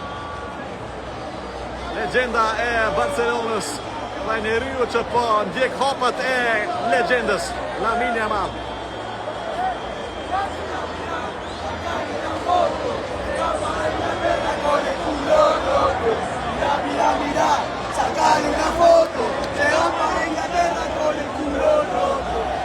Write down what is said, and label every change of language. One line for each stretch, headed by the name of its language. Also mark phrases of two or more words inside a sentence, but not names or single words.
Albanian: Legjenda e Barcelonës, dhe njeriu që po ndjek hapat e legjendës, Lamine Yamal.
Spanish: Mira, sacale una foto, te vamos a Inglaterra con el culo roto.